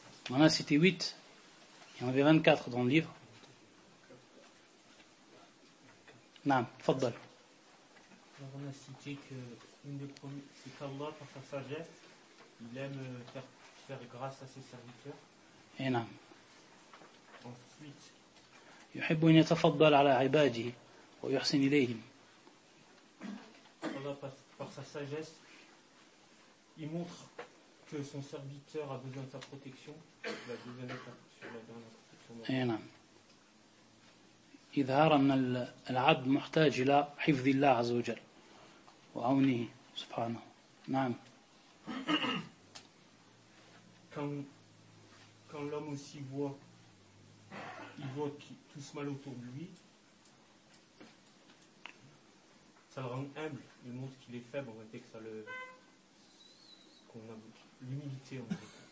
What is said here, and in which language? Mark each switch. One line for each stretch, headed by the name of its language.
French: On a cité 8. Il y en avait 24 dans le livre.
Arabic: Naam, faddal.
French: Alors on a cité que une des premières, c'est qu'Allah, par sa sagesse, il aime faire grâce à ses serviteurs. Et naam. Ensuite.
Arabic: يحب أن يتفضل على عباده ويحسن إليهم.
French: Allah, par sa sagesse, il montre que son serviteur a besoin de sa protection. Il a besoin de sa protection.
Arabic: اي نعم اظهار ان العبد محتاج الى حفظ الله عز وجل وعونه سبحانه نعم
French: quand l'homme aussi voit il voit tout ce mal autour de lui ça le rend humble il montre qu'il est faible en fait que ça le qu'on a l'humilité en fait